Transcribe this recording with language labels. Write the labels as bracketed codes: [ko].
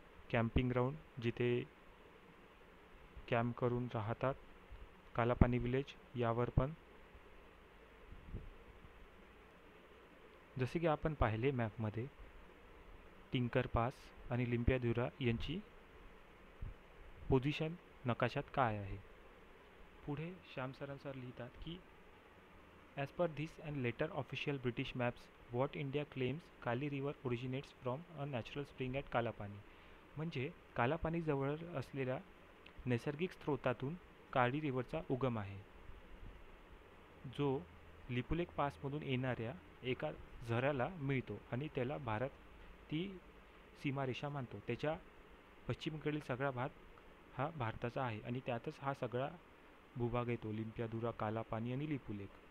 [mr] Camping ground, जिथे camp करून राहतात, कालापानी विलेज, यावर पण जसे की आपण पाहिले मॅपमध्ये टिंकर पास आणि लिम्पियाधुरा यांची पोझिशन नकाशात काय आहे. पुढे श्याम सर लिहितात की [en] As per this and later official British maps, what India claims Kali River originates from a natural spring at Kalapani. [mr] म्हणजे कालापानी जवळ असलेल्या नैसर्गिक स्रोतातून काळी रिव्हरचा उगम आहे, जो लिपुलेक पासमधून येणाऱ्या एका झऱ्याला मिळतो आणि त्याला भारत ती सीमारेषा मानतो. त्याच्या पश्चिमेकडील सगळा भाग हा भारताचा आहे आणि त्यातच हा सगळा भूभाग येतो, लिम्पियाधुरा, कालापानी आणि लिपुलेक.